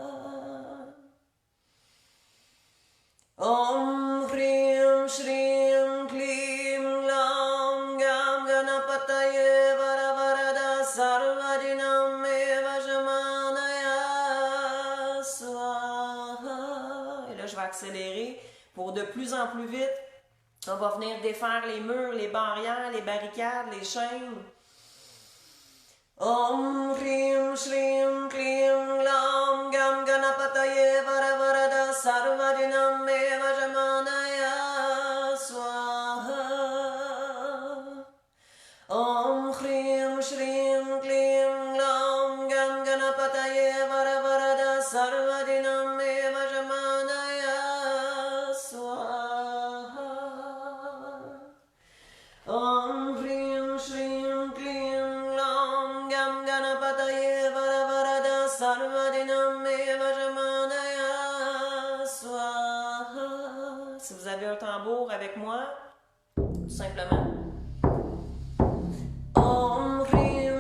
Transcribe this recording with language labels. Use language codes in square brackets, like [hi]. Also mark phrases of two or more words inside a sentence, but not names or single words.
[sa] Om Hrim Shrim Klim Glam Gam Ganapataye Varavarada Sarvajinam Eva Shamanaya Swaha. [fr] Et là, je vais accélérer pour de plus en plus vite. On va venir défaire les murs, les barrières, les barricades, les chaînes. [sa] Om Hrim Shrim Klim Glam Gam Ganapataye Varavarada Sarvajinam Eva Shamanaya Swaha. Om Hrim Shrim Klim Glam Gam Ganapataye Varavarada Sarvajinam Eva Shamanaya Swaha. Om Hrim Shrim Klim Glam Gam Ganapataye Varavarada Sarvajinam Eva Shamanaya Swaha. [fr] Si vous avez un tambour avec moi, tout simplement. [sa] Om Hrim